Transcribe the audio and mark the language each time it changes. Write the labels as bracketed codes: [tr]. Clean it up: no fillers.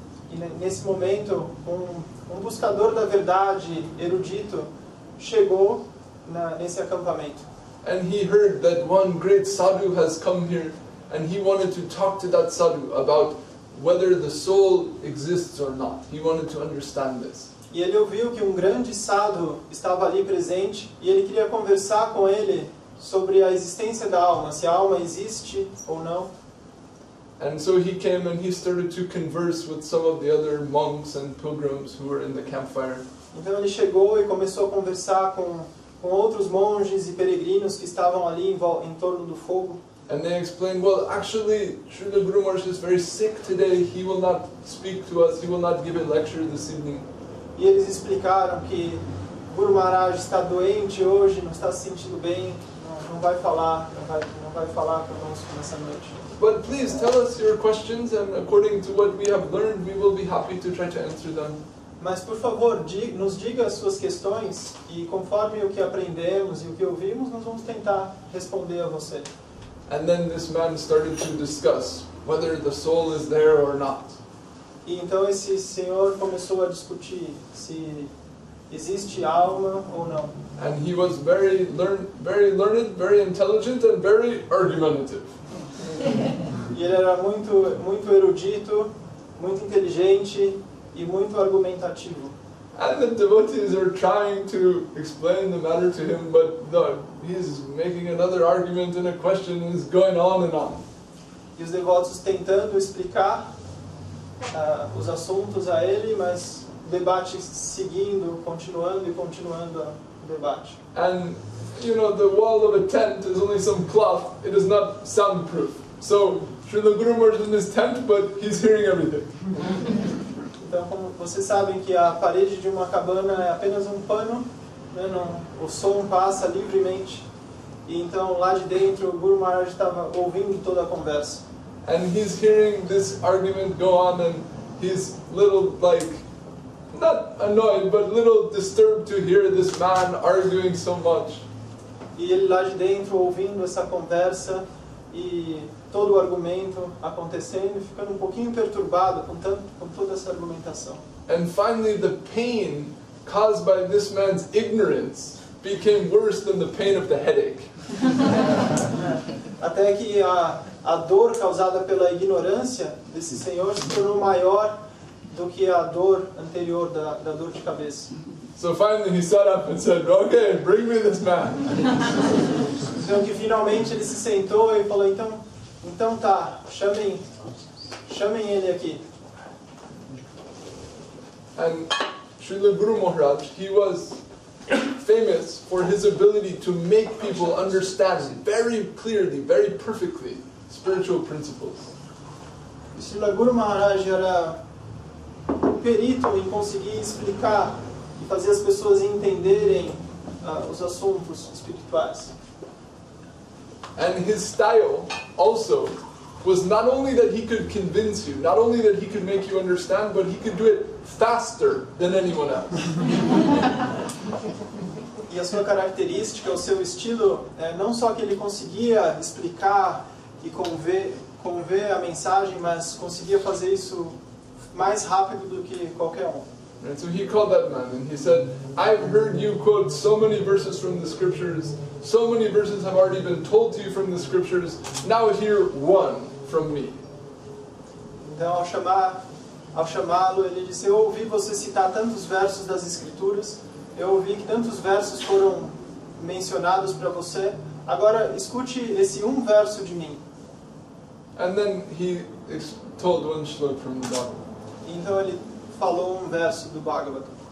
[pt] E nesse momento, um buscador da verdade, erudito, chegou nesse acampamento. [en] And he heard that one great sadhu has come here, and he wanted to talk to that sadhu about whether the soul exists or not. He wanted to understand this. [pt] E ele ouviu que um grande sadhu estava ali presente, e ele queria conversar com ele sobre a existência da alma, se a alma existe ou não. [en] And so he came and he started to converse with some of the other monks and pilgrims who were in the campfire. [pt] Então ele chegou e começou a conversar com outros monges e peregrinos que estavam ali em torno do fogo. [en] And they explained, well, actually, Srila Guru Maharaj is very sick today. He will not speak to us. He will not give a lecture this evening. [pt] E eles explicaram que Guru Maharaj está doente hoje, não está se sentindo bem, não vai falar conosco nessa noite. [en] But please tell us your questions, and according to what we have learned, we will be happy to try to answer them. [pt] Mas por favor, nos diga as suas questões e conforme o que aprendemos e o que ouvimos, nós vamos tentar responder a você. [en] And then this man started to discuss whether the soul is there or not. [pt] E então esse senhor começou a discutir se existe alma ou não. [en] And he was very learned, very intelligent, and very argumentative. [pt] E ele era muito erudito, muito inteligente e muito argumentativo. [en] And the devotees are trying to explain the matter to him, but he's making another argument and a question, and it's going on and on. [pt] E os devotos tentando explicar os assuntos a ele, mas o debate seguindo, continuando o debate. [en] And you know, the wall of a tent is only some cloth; it is not soundproof. So Srila Guru Maharaj is in his tent, but he's hearing everything. [pt] Então, como vocês sabem que a parede de uma cabana é apenas um pano, né, o som passa livremente. E então lá de dentro o Guru Maharaj estava ouvindo toda a conversa. [en] And he's hearing this argument go on, and he's little, like, not annoyed, but little disturbed to hear this man arguing so much. [pt] E ele lá de dentro ouvindo essa conversa e todo o argumento acontecendo, ficando um pouquinho perturbado com toda essa argumentação. [en] And finally the pain caused by this man's ignorance became worse than the pain of the headache. [pt] Até que a dor causada pela ignorância desse senhor se tornou maior do que a dor anterior da dor de cabeça. [en] So finally he sat up and said, "Okay, bring me this man." [pt] Então que finalmente ele se sentou e falou, então tá, chamem ele aqui. [en] And Srila Guru Maharaj, he was famous for his ability to make people understand very clearly, very perfectly, spiritual principles. [pt] Srila Guru Maharaj era um perito em conseguir explicar e fazer as pessoas entenderem os assuntos espirituais. [en] And his style also was not only that he could convince you, not only that he could make you understand, but he could do it faster than anyone else. [pt] E a sua característica, o seu estilo, não só que ele conseguia explicar e conver a mensagem, mas conseguia fazer isso mais rápido do que qualquer um. [en] And so he called that man and he said, I've heard you quote so many verses from the scriptures, so many verses have already been told to you from the scriptures, now hear one from me. [pt] Então, ao chamá-lo, ele disse, eu ouvi você citar tantos versos das escrituras, eu ouvi que tantos versos foram mencionados para você, agora escute esse um verso de mim. [en] And then he told one shloka from the Bible. [pt] Então ele falou um verso do Bhagavatam,